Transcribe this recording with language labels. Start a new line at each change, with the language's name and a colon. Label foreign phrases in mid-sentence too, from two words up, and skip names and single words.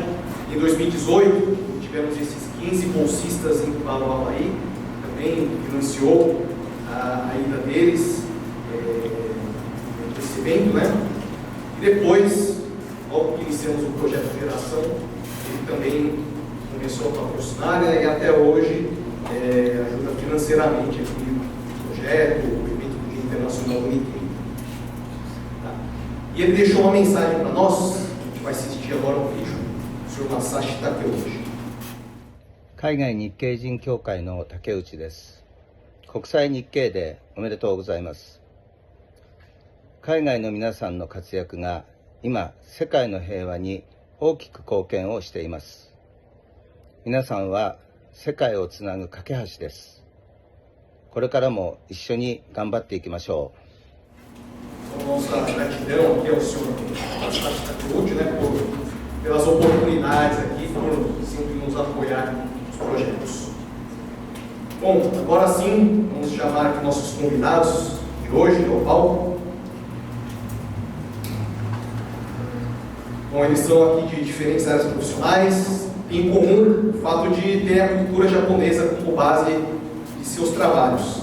Portuguese: Em 2018, tivemos esses 15 bolsistas indo para o Havaí, também financiou a ida deles nesse evento, E depois, logo que iniciamos o projeto de geração, ele também começou a patrocinar e até hoje ajuda financeiramente aqui o projeto, o evento do Dia Internacional do Nikkei. Tá. E ele deixou uma mensagem para nós, a gente vai assistir agora um vídeo, do Sr. Masashi Takeuchi.
Japanese: 海外日系人協会の竹内です。国際日系デーおめでとうございます。海外の皆さんの活躍が今世界の平和に大きく貢献をしています。皆さんは世界をつなぐ架け橋です。これからも一緒に頑張っていきましょう。
Portuguese: Nossa gratidão aqui ao senhor Masashi Takeuchi, pelas oportunidades aqui, por sempre nos apoiar nos projetos. Bom, agora sim, vamos chamar aqui nossos convidados de hoje ao palco. Bom, eles são aqui de diferentes áreas profissionais, em comum o fato de ter a cultura japonesa como base de seus trabalhos.